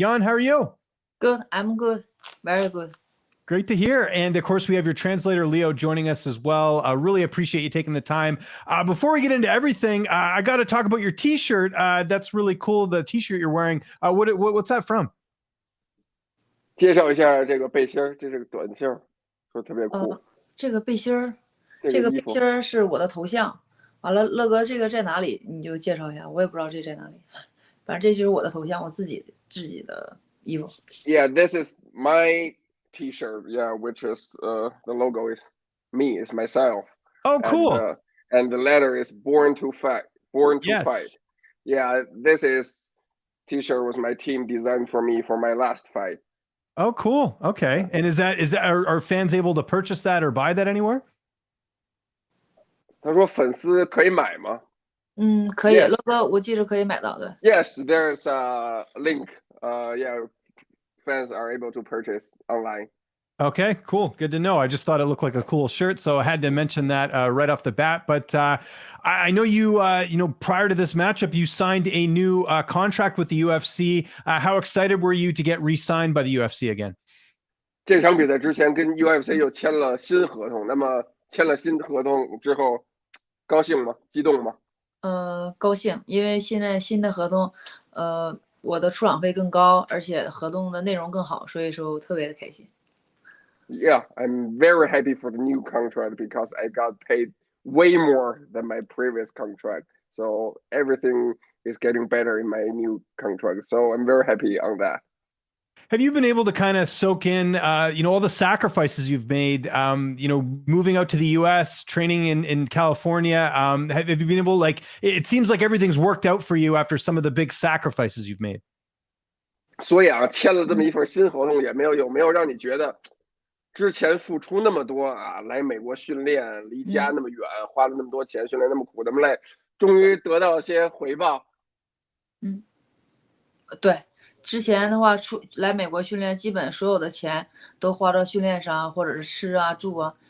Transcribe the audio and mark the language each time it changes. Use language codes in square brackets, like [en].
[en] Yan, how are you? Good. I'm good. Very good. Great to hear. And of course, we have your translator, Leo, joining us as well. I really appreciate you taking the time. Before we get into everything, I got to talk about your t-shirt. That's really cool. The t-shirt you're wearing. What's that from? [zh] 介绍一下这个背心儿，这是个短袖，说特别酷。这个背心儿是我的头像。完了，乐哥，这个在哪里？你就介绍一下，我也不知道这在哪里。反正这就是我的头像，我自己的衣服。 [en] Yeah, this is my T-shirt. Yeah, which is the logo is me, is myself. Oh, cool. And the letter is born to fight. Born to fight. Yeah, this is T-shirt was my team designed for me for my last fight. Oh, cool. Okay. And are fans able to purchase that or buy that anywhere? [zh] 他说粉丝可以买吗？可以，乐哥，我记得可以买到的。 [en] Yes, there's a link. Yeah, fans are able to purchase online. Okay, cool. Good to know. I just thought it looked like a cool shirt, so I had to mention that right off the bat. But I know you, prior to this matchup, you signed a new contract with the UFC. How excited were you to get re-signed by the UFC again? [zh] 这场比赛之前跟 UFC 又签了新合同，那么签了新合同之后，高兴吗？激动吗？高兴，因为现在新的合同，我的出场费更高，而且合同的内容更好，所以说我特别的开心。 [en] Yeah, I'm very happy for the new contract because I got paid way more than my previous contract. So everything is getting better in my new contract. So I'm very happy on that. Have you been able to kind of soak in, all the sacrifices you've made, moving out to the U.S., training in California? Have you been able, it seems like everything's worked out for you after some of the big sacrifices you've made. [zh] 所以啊，签了这么一份新合同，有没有让你觉得之前付出那么多啊，来美国训练，离家那么远，花了那么多钱，训练那么苦那么累，终于得到一些回报？对。之前的话，来美国训练，基本所有的钱都花到训练上，或者是吃啊、住啊。